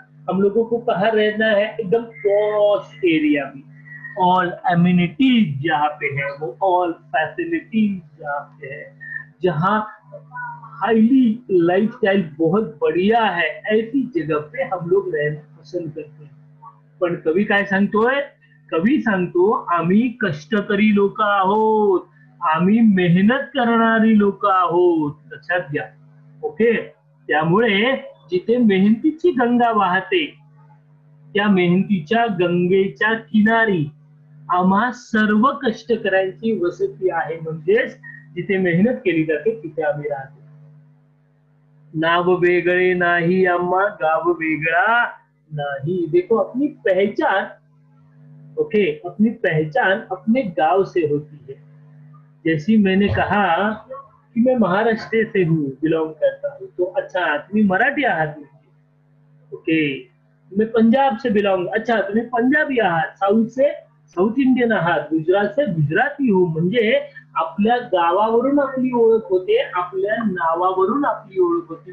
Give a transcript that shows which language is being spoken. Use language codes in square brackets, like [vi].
[hi] हम लोगों को कहाँ रहना है, एकदम पॉश एरिया में, ऑल एम्यूनिटीज जहाँ पे है, वो ऑल फैसिलिटीज जहाँ पे है, जहाँ हाईली लाइफस्टाइल बहुत बढ़िया है, ऐसी जगह पे हम लोग रहना पसंद करते हैं। [mr] पण कवी काय सांगतोय, कवी सांगतो आम्ही कष्टकरी लोक आहोत, आम्ही मेहनत करणारी लोक आहोत, लक्षात घ्या। ओके, त्यामुळे जिथे मेहनतीची गंगा वाहते त्या मेहनतीच्या गंगेच्या किनारी आम्हा सर्व कष्टकऱ्यांची वसती आहे, म्हणजेच जिथे मेहनत केली जाते तिथे आम्ही राहतो। नाव वेगळे नाही आम्हा गाव वेगळा [hi] नहीं। देखो अपनी पहचान, ओके, अपनी पहचान अपने गांव से होती है। जैसी मैंने कहा कि मैं महाराष्ट्र से हूँ, बिलोंग करता हूँ, तो [mr] अच्छा तुम्ही मराठी आहात, ओके। [hi] मैं पंजाब से बिलोंग, [mr] अच्छा तुम्ही पंजाबी आहात, [hi] साऊथ से [mr] साऊथ इंडियन आहात, [hi] गुजरात से गुजराती हूँ, [mr] म्हणजे आपल्या गावावरून आपली ओळख होते, [hi] आपल्या नावावरून आपली ओळख होते।